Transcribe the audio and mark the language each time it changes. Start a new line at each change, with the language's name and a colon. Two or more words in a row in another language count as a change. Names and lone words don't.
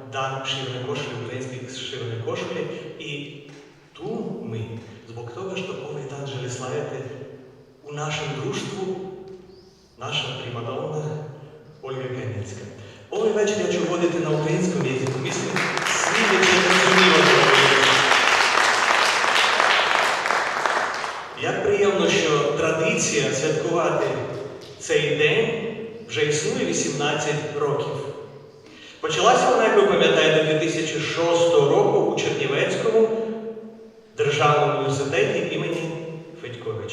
Ukrainian: стан шивної кошелі, української шивної кошелі. І ту ми,
Croatian: zbog toga što ovaj dan želi slaviti u našem društvu, naša primadonna Ольга Камінська. Ovaj
Ukrainian: вечір я
Croatian: ću voditi na українському jeziku. Mislim, svi će розуміти.
Ukrainian: Як приємно, що традиція святкувати цей день вже існує 18 років. Почалася вона, як ви пам'ятаєте, 2006 року у Чернівецькому державному університеті імені Федьковича.